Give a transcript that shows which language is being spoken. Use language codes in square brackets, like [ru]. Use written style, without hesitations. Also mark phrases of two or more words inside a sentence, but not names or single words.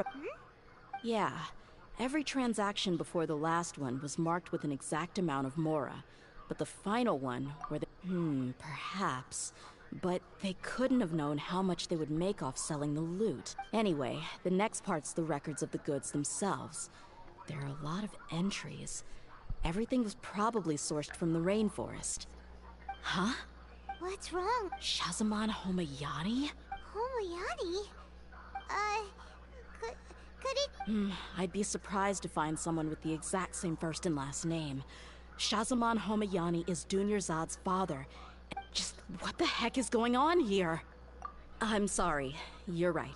[en] Yeah, every transaction before the last one was marked with an exact amount of Mora, but the final one, where perhaps, but they couldn't have known how much they would make off selling the loot. Anyway, the next part's the records of the goods themselves. There are a lot of entries. Everything was probably sourced from the rainforest. Huh? What's wrong? Shazamon Homayani? Homayani? Could it... I'd be surprised to find someone with the exact same first and last name. Shazamon Homayani is Dunyarzad's father. Just what the heck is going on here? I'm sorry, you're right.